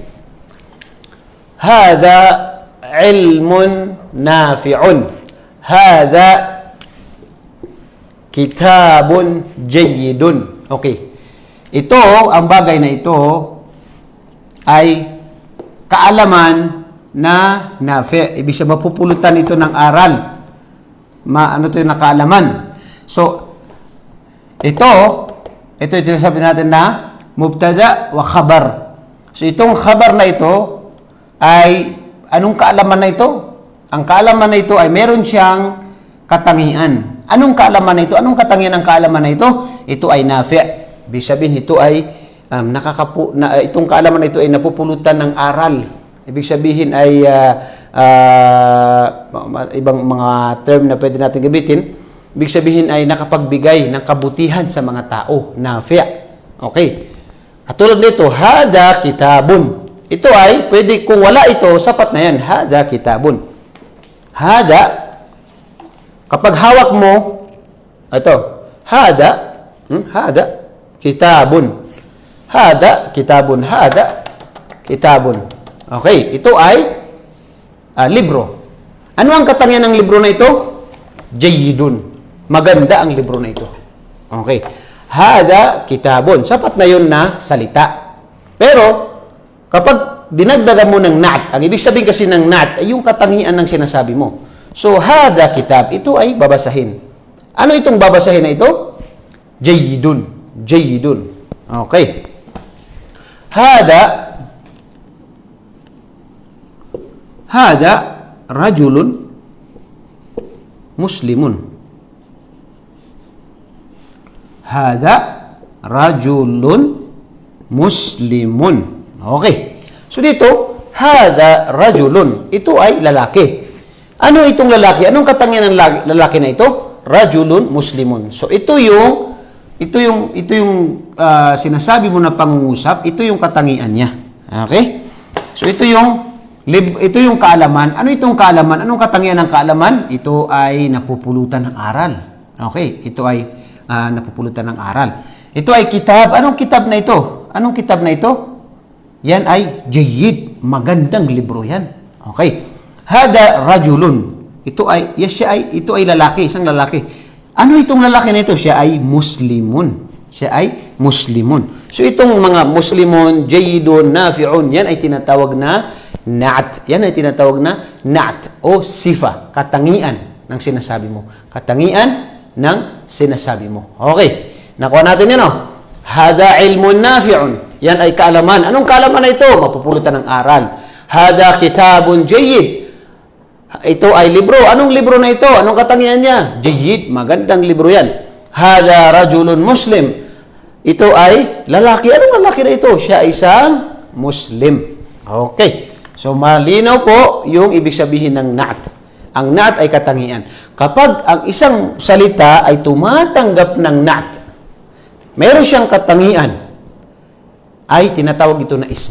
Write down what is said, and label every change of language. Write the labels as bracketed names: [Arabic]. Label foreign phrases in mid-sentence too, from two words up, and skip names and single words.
[Arabic] هذا علم نافع. هذا كتاب جيد. Okay. [Filipino] Ito, ang bagay na ito ay kaalaman na nafi'. Ibig sabihin, mapupulutan ito ng aral. Ano ito yung nakaalaman? So, ito yung sinasabi natin na [Arabic] مبتدأ وخبر. [Filipino] So, itong khabar na ito ay, anong kaalaman na ito? Ang kaalaman na ito ay meron siyang katangian. Anong kaalaman na ito? Anong katangian ng kaalaman na ito? Ito ay nafi'. Ibig sabihin, ito ay itong kaalaman na ito ay napupulutan ng aral. Ibig sabihin ay ibang mga term na pwede natin gamitin. Ibig sabihin ay nakapagbigay ng kabutihan sa mga tao. Nafi'. Okay. At tulad nito, [Arabic] هذا كتاب. [Filipino] Ito ay, pwede, kung wala ito, sapat na yan. [Arabic] هذا كتاب. هذا, [Filipino] kapag hawak mo, ito, [Arabic] هذا كتاب. هذا كتاب. هذا كتاب. [Filipino] Okay, ito ay libro. Ano ang katangian ng libro na ito? Jayyidun. Maganda ang libro na ito. [Arabic] Okay. هذا كتاب. [Filipino] Sapat na yun na salita. Pero, kapag dinagdagan mo ng na'at, ang ibig sabihin kasi ng na'at ay yung katangian ng sinasabi mo. So, [Arabic] هذا كتاب, [Filipino] ito ay babasahin. Ano itong babasahin na ito? [Arabic] جيد. جيد. Okay. هذا رجل مسلم. هذا رجل مسلم. Okay. So dito, هذا رجل. [Filipino] Ito ay lalaki. Ano itong lalaki? Anong katangian ng lalaki na ito? [Arabic] رجل مسلم. [Filipino] So ito yung sinasabi mo na pangungusap, ito yung katangian niya. Okay? So ito yung kaalaman. Ano itong kaalaman? Anong katangian ng kaalaman? Ito ay napupulutan ng aral. Okay? Ito ay napupulutan ng aral. Ito ay kitab. Anong kitab na ito? Anong kitab na ito? Yan ay jayyid. Magandang libro yan. Okay. [Arabic] هذا رجل. [Filipino] Ito ay lalaki. Isang lalaki. Ano itong lalaki na ito? Siya ay muslimun. So itong mga muslimun, jayyidun, nafi'un, yan ay tinatawag na na'at. Yan ay tinatawag na na'at o sifa. Katangian ng sinasabi mo. Katangian ng sinasabi mo. Okay. Nakuha natin yun, no? [Arabic] هذا علم نافع. [Filipino] Yan ay kaalaman. Anong kaalaman na ito? Mapupulutan ng aral. [Arabic] هذا كتاب جيد. [Filipino] Ito ay libro. Anong libro na ito? Anong katangian niya? Jayyid. Magandang libro yan. [Arabic] هذا رجل مسلم. [Filipino] Ito ay lalaki. Anong lalaki na ito? Siya ay isang Muslim. Okay. So, malinaw po yung ibig sabihin ng na'at. Ang na'at ay katangian. Kapag ang isang salita ay tumatanggap ng na'at, meron siyang katangian, ay tinatawag ito na ism.